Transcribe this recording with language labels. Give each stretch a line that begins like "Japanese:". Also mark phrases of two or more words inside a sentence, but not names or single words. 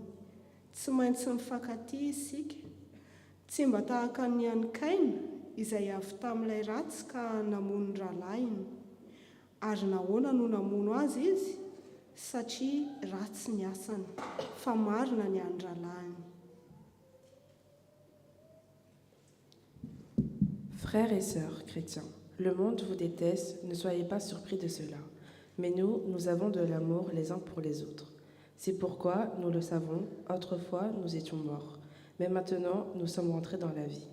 Malagasy: Tsy maintsy mifankatia isika, tsy mba tahaka ny an'i Kaina izay avy tamin'ilay ratsy ka namono ny rahalainy. Ary nahoana no namono azy izy? Satria ratsy ny asany, fa marina ny an'ny rahalainy.
French: Frères et sœurs chrétiens, le monde vous déteste, ne soyez pas surpris de cela. Mais nous avons de l'amour les uns pour les autres. C'est pourquoi, nous le savons, autrefois nous étions morts, mais maintenant nous sommes rentrés dans la vie.